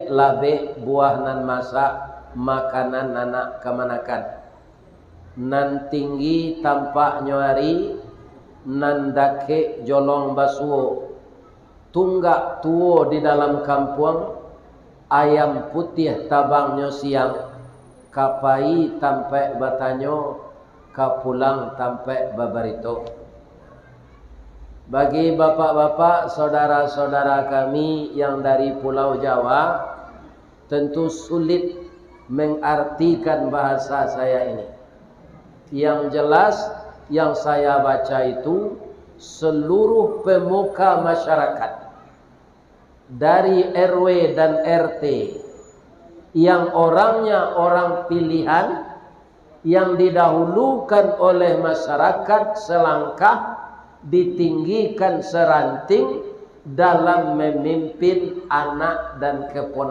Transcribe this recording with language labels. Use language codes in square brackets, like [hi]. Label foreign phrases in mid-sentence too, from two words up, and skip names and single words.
[min] labe buah nan masak makanan anak kemanakan nan tinggi tampak nyari nan dake jolong basuo tunggak tuo di dalam kampung ayam putih tabangnya siang kapai tampe batanyo kapulang tampe babarito. [id] Bagi bapak-bapak, saudara-saudara kami yang dari Pulau Jawa, tentu sulit mengartikan bahasa saya ini. Yang jelas yang saya baca itu seluruh pemuka masyarakat dari RW dan RT yang orangnya orang pilihan yang didahulukan oleh masyarakat selangkah ditinggikan seranting dalam memimpin anak dan keponakan.